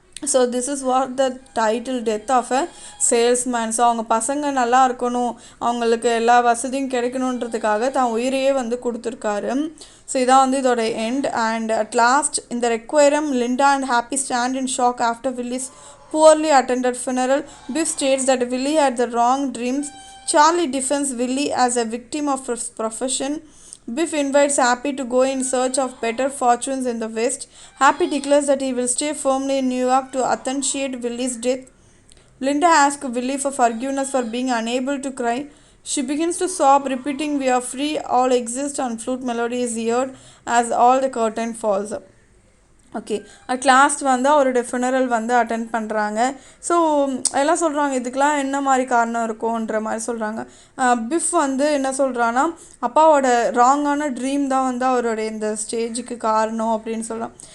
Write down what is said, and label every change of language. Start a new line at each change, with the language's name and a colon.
English: So this is what the title, death of a salesman.
Tamil: So அவங்க பசங்க நல்லா இருக்கணும், அவங்களுக்கு எல்லா வசதியும் கிடைக்கணுன்றதுக்காக தான் உயிரையே வந்து கொடுத்துருக்காரு. ஸோ இதான் வந்து இதோட எண்ட்.
English: And at last இந்த requiem, Linda and Happy stand in shock after Willie's poorly attended funeral. Biff states that Willie had the wrong dreams. Charlie defends Willie as a victim of his profession. Biff invites Happy to go in search of better fortunes in the West. Happy declares that he will stay firmly in New York to authenticate Willie's death. Linda asks Willie for forgiveness for being unable to cry. She begins to sob, repeating, "We are free, all exist," and flute melody is heard as all the curtain falls.
Tamil: Okay, at last வந்து அவருடைய funeral வந்து attend பண்ணுறாங்க. So எல்லாம் சொல்கிறாங்க, இதுக்கெலாம் என்ன மாதிரி காரணம் இருக்கும்ன்ற மாதிரி சொல்கிறாங்க. பிஃப் வந்து என்ன சொல்கிறான்னா, அப்பாவோட ராங்கான ட்ரீம் தான் வந்து அவருடைய இந்த ஸ்டேஜுக்கு காரணம் அப்படின்னு சொல்கிறான்.